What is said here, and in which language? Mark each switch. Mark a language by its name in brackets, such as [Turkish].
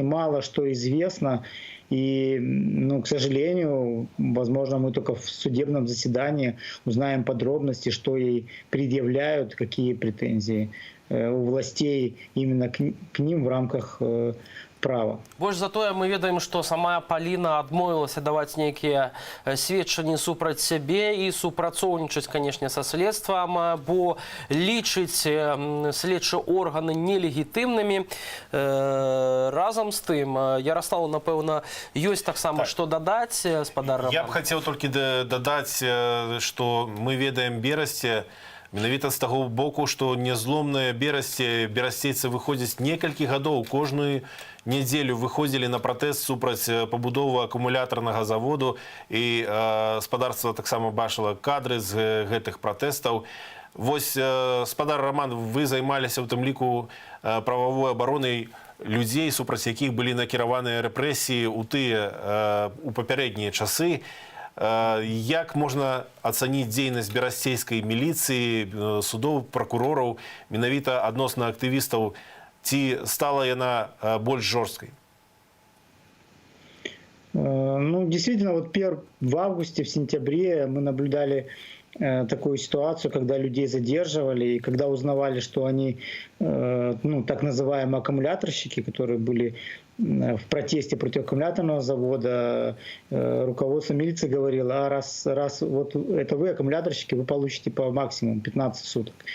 [Russian] Мало что известно. И, ну, к сожалению, возможно, мы только в судебном заседании узнаем подробности, что ей предъявляют, какие претензии у властей именно к ним в рамках права. [Belarusian] Больш за тое, мы ведаем, што сама Паліна адмовілася даваць нейкія сведчанні супраць сябе і супрацоўнічаць, канешне, са следствам, бо лічыць следчыя органы нелегітымнымі. Разам з тым, Ярославу, напэўна, ёсць таксама што дадаць, спадар Роман? Я б хацеў толькі дадаць, што мы ведаем Берасце, менавіта з таго боку, што нязломныя берасцейцы выходзяць некалькі гадоў. Кожную нядзелю выходзілі на пратэст супраць пабудовы акумулятарнага заводу, і спадарства таксама бачыла кадры з гэтых пратэстаў. Вось, спадар Роман, вы займаліся ў тым ліку прававой абаронай людзей, супраць якіх былі накіраваныя рэпрэсіі у папярэднія часы. Як можна ацаніць дзейнасць берасцейскай міліцыі, судоў, пракурораў менавіта адносна актывістаў? Ці стала яна больш жорсткай? [Russian] Ну, действительно, вот в августе, в сентябре мы наблюдали такую ситуацию, когда людей задерживали, и когда узнавали, что они, ну, так называемые аккумуляторщики, которые были в протесте против аккумуляторного завода, руководство милиции говорило: а раз вот это вы аккумуляторщики, вы получите по максимуму 15 суток.